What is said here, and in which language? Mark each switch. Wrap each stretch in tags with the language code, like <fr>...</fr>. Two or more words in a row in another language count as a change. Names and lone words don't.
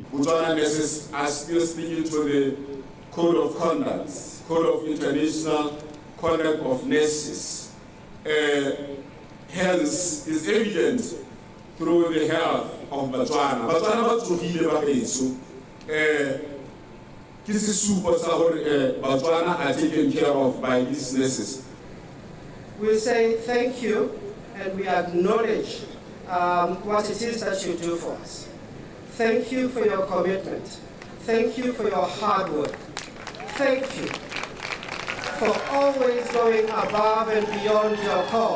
<en>Botswana nurses are still sticking to the Code of Conduct, Code of International Conduct of Nurses. Hence, is evident through the health of Botswana.</en> <tn>Botswana ba tsogile ba beso.</tn> <st>Ke sesupo sa hore</st> <en>Botswana are taken care of by these nurses. We say thank you and we acknowledge what it is that you do for us. Thank you for your commitment. Thank you for your hard work. Thank you for always going above and beyond your call.</en>